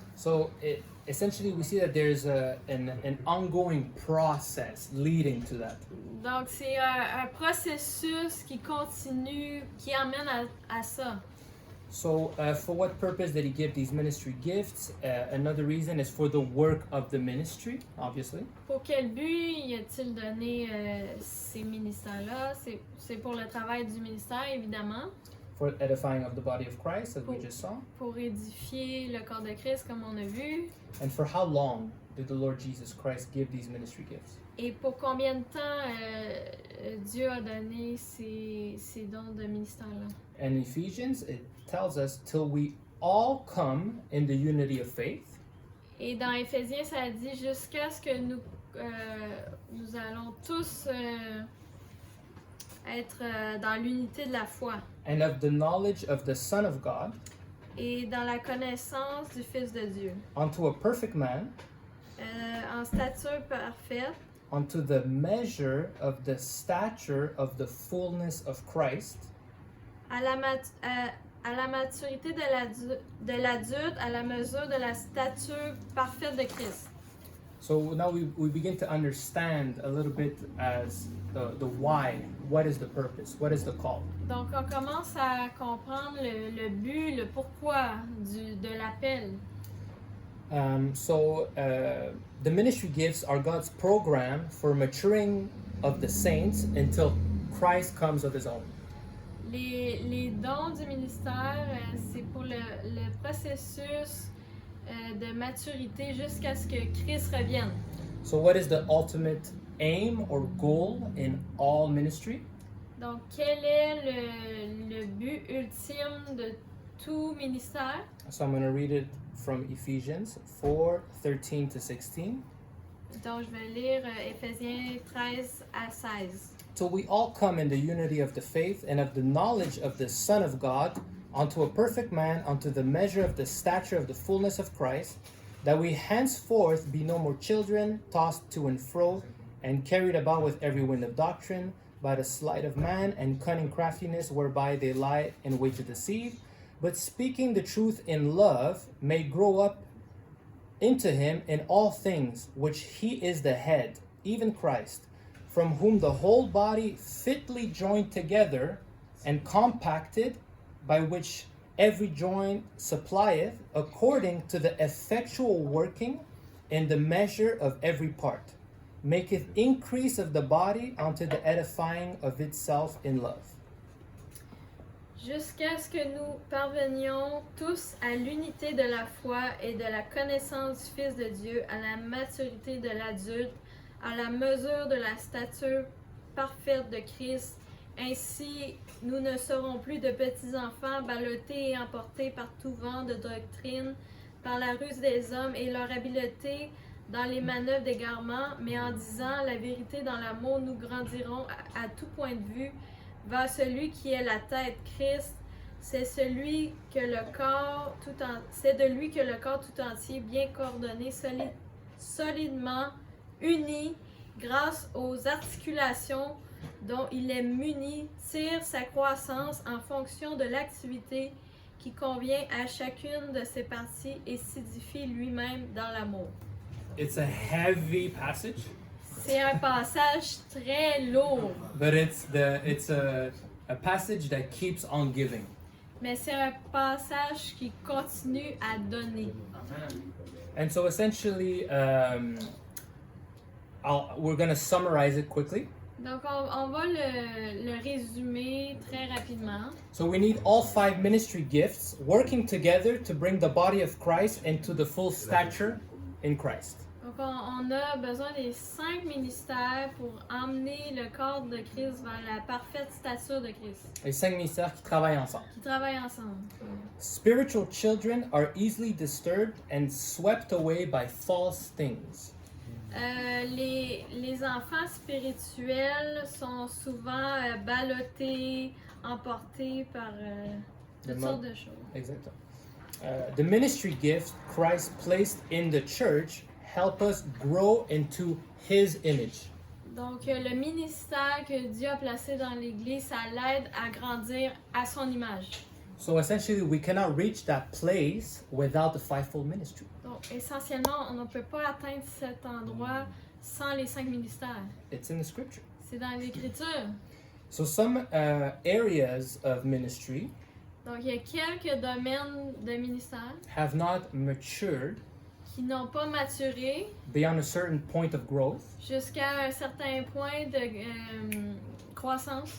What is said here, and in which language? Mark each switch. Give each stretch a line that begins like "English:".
English: So essentially we see that there's an ongoing process leading to that.
French: Donc c'est un processus qui continue, qui amène à ça.
English: So for what purpose did he give these ministry gifts? Another reason is for the work of the ministry, obviously.
French: Pour quel but y a-t-il donné ces ministères-là? C'est pour le travail du ministère, évidemment.
English: For edifying of the body of Christ, as we just saw.
French: Pour édifier le corps de Christ, comme on a vu.
English: And for how long did the Lord Jesus Christ give these ministry gifts?
French: Et pour combien de temps Dieu a donné ces dons de ministère-là?
English: And Ephesians, it tells us till we all come in the unity of faith.
French: Et dans Éphésiens, ça dit jusqu'à ce que nous allons tous être dans l'unité de la foi.
English: And of the knowledge of the Son of God.
French: Et dans la connaissance du Fils de Dieu.
English: Unto a perfect man.
French: En stature parfaite.
English: Unto the measure of the stature of the fullness of Christ.
French: À la maturité de l'adulte, à la mesure de la stature parfaite de Christ.
English: So now we begin to understand a little bit as the why. What is the purpose? What is the call?
French: Donc on commence à comprendre le but, le pourquoi de l'appel.
English: The ministry gifts are God's program for maturing of the saints until Christ comes of his own.
French: Les dons du ministère, c'est pour le processus de maturité jusqu'à ce que Christ revienne.
English: So what is the ultimate aim or goal in all ministry?
French: Donc, quel est le but ultime de tout ministère?
English: So I'm going to read it from Ephesians 4:13-16.
French: Donc, je vais lire Éphésiens 13 à 16.
English: Till we all come in the unity of the faith and of the knowledge of the Son of God, unto a perfect man, unto the measure of the stature of the fullness of Christ, that we henceforth be no more children, tossed to and fro, and carried about with every wind of doctrine, by the sleight of man and cunning craftiness whereby they lie in wait to deceive, but speaking the truth in love, may grow up into him in all things, which he is the head, even Christ, from whom the whole body fitly joined together and compacted, by which every joint supplieth, according to the effectual working in the measure of every part, maketh increase of the body unto the edifying of itself in love.
French: Jusqu'à ce que nous parvenions tous à l'unité de la foi et de la connaissance du Fils de Dieu, à la maturité de l'adulte, à la mesure de la stature parfaite de Christ. Ainsi, nous ne serons plus de petits enfants, ballottés et emportés par tout vent de doctrine, par la ruse des hommes et leur habileté dans les manœuvres d'égarement, mais en disant la vérité dans l'amour, nous grandirons à tout point de vue vers celui qui est la tête, Christ, c'est de lui que le corps tout entier, bien coordonné, solidement uni, grâce aux articulations dont il est muni, tire sa croissance en fonction de l'activité qui convient à chacune de ses parties et s'édifie lui-même dans l'amour.
English: It's a heavy passage,
French: C'est un passage très lourd,
English: but it's a passage that keeps on giving.
French: mais c'est un passage qui continue à donner.
English: And so essentially, we're going to summarize it quickly.
French: Donc, on va le résumer très rapidement.
English: So we need all 5 ministry gifts working together to bring the body of Christ into the full stature in Christ.
French: Donc, on a besoin des 5 ministères pour emmener le corps de Christ vers la parfaite stature de Christ, Les 5 ministères qui travaillent ensemble. qui travaillent ensemble.
English: Spiritual children are easily disturbed and swept away by false things.
French: Les enfants spirituels sont souvent ballottés, emportés par toutes sortes de choses.
English: Exactly. The ministry gifts Christ placed in the church help us grow into His image.
French: Donc, le ministère que Dieu a placé dans l'Église, ça l'aide à grandir à son image.
English: So essentially, we cannot reach that place without the fivefold ministry.
French: Donc, essentiellement, on ne peut pas atteindre cet endroit sans les 5 ministères.
English: It's in the scripture.
French: C'est dans l'Écriture.
English: So some areas of ministry
French: Donc, il y a quelques domaines de ministère
English: have not matured
French: qui n'ont pas maturé
English: beyond a certain point of growth
French: jusqu'à un certain point de croissance